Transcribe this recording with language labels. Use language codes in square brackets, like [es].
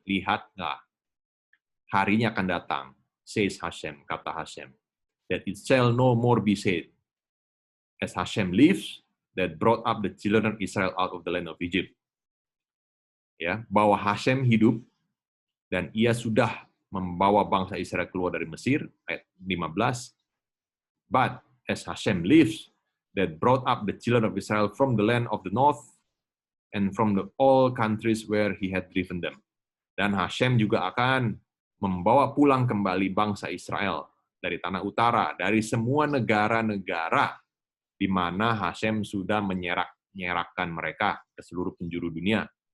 [id] Lihatlah, harinya akan datang, [en] says Hashem, [id] kata Hashem, [en] that it shall no more be said, as Hashem lives, that brought up the children of Israel out of the land of Egypt. [id] Ya, bahwa Hashem hidup, dan ia sudah membawa bangsa Israel keluar dari Mesir, ayat 15. [en] But as Hashem lives, that brought up the children of Israel from the land of the north and from all countries where he had driven them. [id] Dan Hashem juga akan membawa pulang kembali bangsa Israel dari tanah utara, dari semua negara-negara di mana Hashem sudah menyerahkan mereka ke seluruh penjuru dunia.